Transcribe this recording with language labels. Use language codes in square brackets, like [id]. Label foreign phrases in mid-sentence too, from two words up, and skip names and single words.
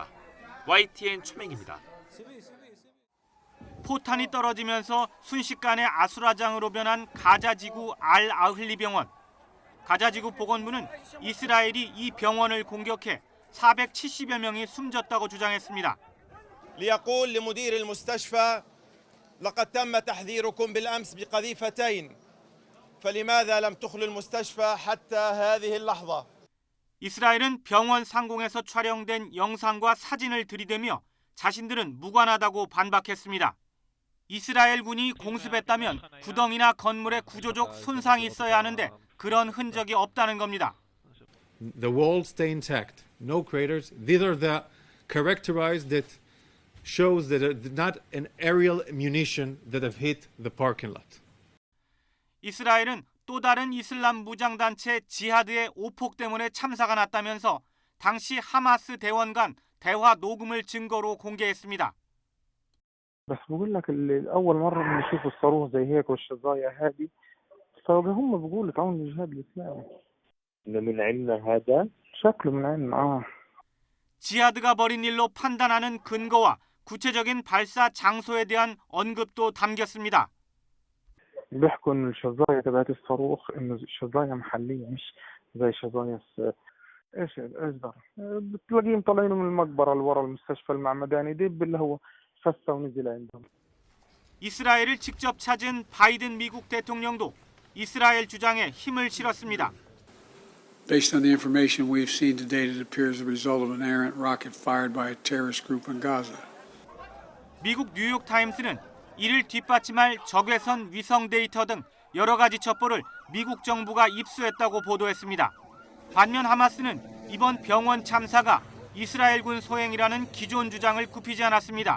[ko] YTN 최명입니다. 포탄이 떨어지면서 순식간에 아수라장으로 변한 가자지구 알-아흘리 병원. 가자지구 보건부는 이스라엘이 이 병원을 공격해 470여 명이 숨졌다고 주장했습니다. [ar] ليقول لمدير المستشفى لقد تم تحذيركم بالأمس بقذيفتين فلماذا لم تخلوا المستشفى حتى هذه اللحظة. [ko] 이스라엘은 병원 상공에서 촬영된 영상과 사진을 들이대며 자신들은 무관하다고 반박했습니다. 이스라엘군이 공습했다면 구덩이나 건물에 구조적 손상이 있어야 하는데 그런 흔적이 없다는 겁니다. [en] The walls stay intact, no craters. These are the characterized that shows that not an aerial munition that have hit the parking lot. [ko] 이스라엘은 또 다른 이슬람 무장단체 지하드의 오폭 때문에 참사가 났다면서 당시 하마스 대원 간 대화 녹음을 증거로 공개했습니다. [ar] بس بقول لك اول مره بنشوف الصاروخ زي هيك والشظايا هذه فهم بيقولوا تعاون الجهاد الاسلامي من عندنا هذا شكله من عندنا. [ko] 지하드가 벌인 일로 판단하는 근거와 구체적인 발사 장소에 대한 언급도 담겼습니다. [ar] بيحكوا انه الشظايا تبعت الصاروخ انه شظايا محليه مش زي شظايا ايش ضر بتلاقيهم طالعين من المقبره اللي ورا المستشفى المعمداني دب اللي هو فسا ونزل عندهم. [ko] 이스라엘을 직접 찾은 바이든 미국 대통령도 이스라엘 주장에 힘을 실었습니다. [en] Based on the information we've seen to date, it appears the result of an errant rocket fired by a terrorist group in Gaza. [ko] 미국 뉴욕 타임스는 이를 뒷받침할 적외선 위성 데이터 등 여러 가지 첩보를 미국 정부가 입수했다고 보도했습니다. 반면 하마스는 이번 병원 참사가 이스라엘군 소행이라는 기존 주장을 굽히지 않았습니다.